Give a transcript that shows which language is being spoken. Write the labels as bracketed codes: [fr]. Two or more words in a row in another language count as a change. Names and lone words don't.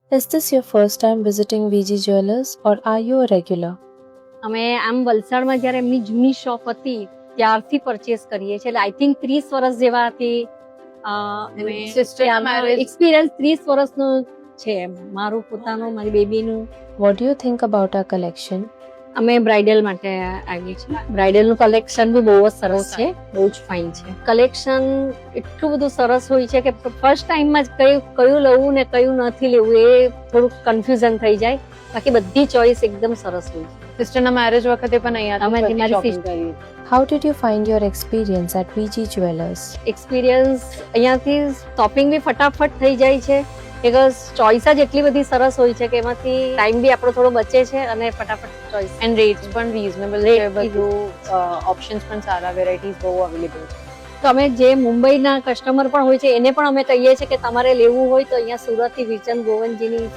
[en] Is this your first time visiting VG Jewelers or are you a regular? [gu] અમે આમ વલસાડમાં જ્યારે એમની જૂની શોપ હતી ત્યારથી પરચેસ કરીએ છીએ એટલે [en] I think [gu] 30 વર્ષ જેવાથી [en] Sister marriage. [gu] એક્સપિરિયન્સ 30 વર્ષનો છે મારું પોતાનું મારી બેબીનું. [en] What do you think about our collection? [gu] અમે બ્રાઇડલ માટે આવીએ છીએ. બ્રાઇડલનું કલેક્શન બી બહુ જ સરસ છે, બહુ જ ફાઇન છે. કલેક્શન એટલું બધું સરસ હોય છે કે [en] first timeમાં [gu] જ કયું લેવું ને કયું નથી લેવું એ થોડુંક કન્ફ્યુઝન થઈ જાય. બાકી બધી ચોઇસ એકદમ સરસ હોય છે. સિસ્ટરના મેરેજ વખતે પણ અમે અહીંયાથી મારી શોપિંગ sister- કરી. [en] How did you find your experience at VG Jewelers? [gu] એક્સપિરિયન્સ અહીંયાથી શોપિંગ બી ફટાફટ થઈ જાય છે બીકોઝ ચોઇસ જ એટલી બધી સરસ હોય છે કે એમાંથી ટાઈમ બી આપણો થોડો બચે છે અને ફટાફટ ચોઇસ. [en] and rates [gu] પણ રીઝનેબલ છે, Rate બી બધું ઓપ્શન્સ પણ સારા, વેરાયટીઝ બહુ અવેલેબલ છે. તો અમે જે મુંબઈના કસ્ટમર પણ હોય છે એને પણ અમે કહીએ છીએ કે તમારે લેવું હોય તો અહીંયા સુરતથી વિચન ગોવનજીની ત્યાંથી તમે